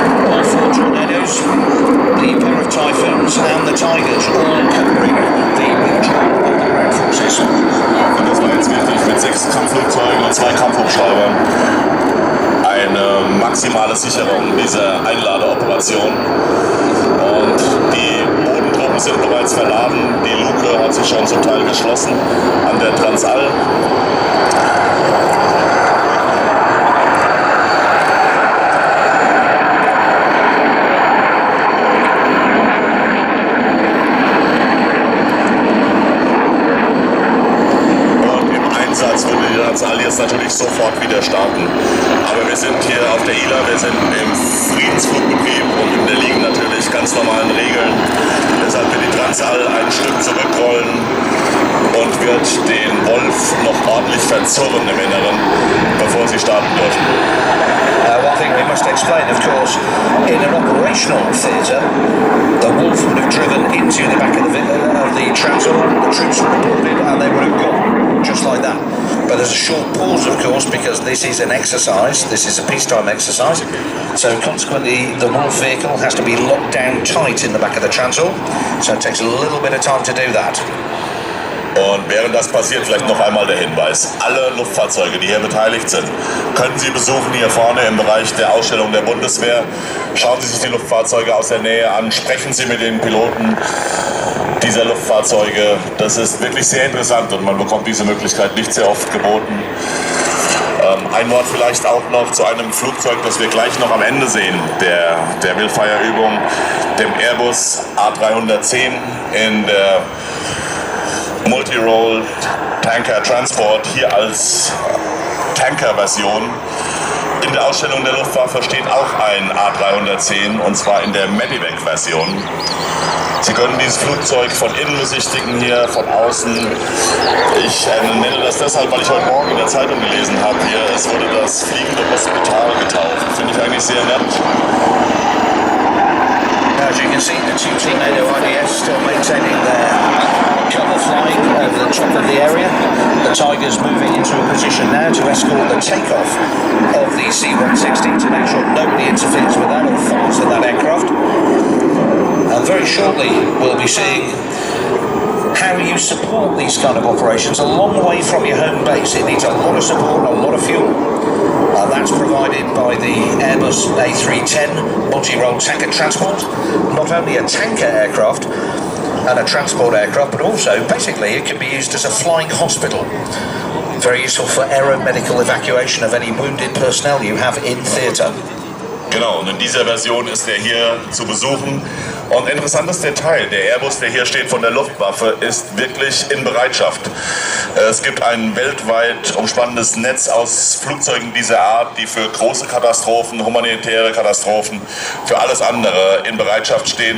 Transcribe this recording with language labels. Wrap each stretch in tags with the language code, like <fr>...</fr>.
<en>All four Tornadoes, the pair of Typhoons and the Tigers all covering the region of the ground forces.</en> <de>Und das war jetzt wichtig mit 6 Kampfflugzeugen und 2 Kampfhubschraubern. Eine maximale Sicherung dieser Einladeoperation. Und die Bodentruppen sind bereits verladen. Die Luke hat sich schon zum Teil geschlossen an der Transall. Und im Einsatz würde die Transall jetzt natürlich nicht sofort wieder starten. Aber wir sind hier auf der ILA, wir sind im Friedensflugbetrieb und unterliegen natürlich ganz normalen Regeln. Deshalb wird die Transall ein Stück zurückrollen und wird den Wolf noch ordentlich verzurren im Inneren, bevor sie starten dürfen.</de> <en>One thing we must explain, of course, in an operational theatre, the Wolf would have driven into the back of the Transall, the troops would have boarded and they would have gone, just like that. But there's a short pause, of course, because this is an exercise, this is a peacetime exercise, so consequently the Wolf vehicle has to be locked down tight in the back of the Transall, so it takes a little bit of time to do that.</en> <de>Und während das passiert, vielleicht noch einmal der Hinweis. Alle Luftfahrzeuge, die hier beteiligt sind, können Sie besuchen hier vorne im Bereich der Ausstellung der Bundeswehr. Schauen Sie sich die Luftfahrzeuge aus der Nähe an, sprechen Sie mit den Piloten dieser Luftfahrzeuge. Das ist wirklich sehr interessant und man bekommt diese Möglichkeit nicht sehr oft geboten. Ein Wort vielleicht auch noch zu einem Flugzeug, das wir gleich noch am Ende sehen, der Willfire-Übung, dem Airbus A310 in der Multi-Role Tanker Transport, hier als Tanker-Version. In der Ausstellung der Luftwaffe steht auch ein A310 und zwar in der Medivac-Version. Sie können dieses Flugzeug von innen besichtigen, hier von außen. Ich nenne das deshalb, weil ich heute Morgen in der Zeitung gelesen habe, hier, es wurde das fliegende Hospital getauft. Finde ich eigentlich sehr nett.</de> <en>As you can see, the two T-NATO IDS still maintaining their cover flying over the top of the area. The Tiger's moving into a position now to escort the takeoff of the C-160 to make sure nobody interferes with that or fires at that aircraft. And very shortly we'll be seeing how you support these kind of operations a long way from your home base. It needs a lot of support and a lot of fuel. That's provided by the Airbus A310 multi-role tanker transport. Not only a tanker aircraft and a transport aircraft, but also basically it can be used as a flying hospital. Very useful for aeromedical evacuation of any wounded personnel you have in theatre.</en> <de>Genau, und in dieser Version ist er hier zu besuchen. Und interessantes Detail, der Airbus, der hier steht von der Luftwaffe, ist wirklich in Bereitschaft. Es gibt ein weltweit umspannendes Netz aus Flugzeugen dieser Art, die für große Katastrophen, humanitäre Katastrophen, für alles andere in Bereitschaft stehen.</de>